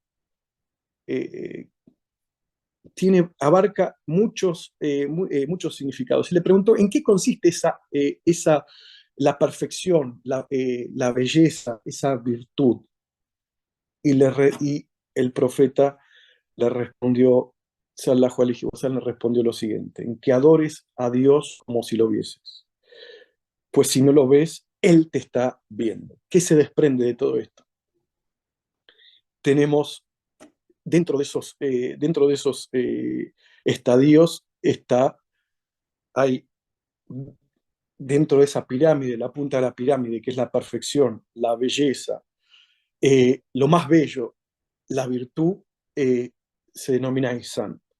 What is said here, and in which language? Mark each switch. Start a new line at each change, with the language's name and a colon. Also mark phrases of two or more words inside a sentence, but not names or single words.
Spanish: Abarca muchos significados. Y le preguntó, ¿en qué consiste la perfección, la belleza, esa virtud? Y el profeta le respondió,
Arabic: صلى الله عليه وسلم,
Spanish: le respondió lo siguiente, en que adores a Dios como si lo vieses. Pues si no lo ves, Él te está viendo. ¿Qué se desprende de todo esto? Tenemos dentro de esos estadios hay dentro de esa pirámide, la punta de la pirámide, que es la perfección, la belleza, lo más bello, la virtud, se denomina ihsan.